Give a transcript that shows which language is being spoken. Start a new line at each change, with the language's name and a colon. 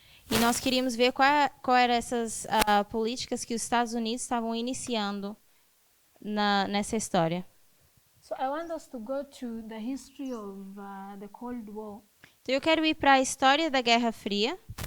Portuguese: e nós queríamos ver qual eram essas políticas que os Estados Unidos estavam iniciando nessa história.
English: So I want us to go to the history of the Cold War.
Portuguese: Então eu quero ir para a história da Guerra Fria.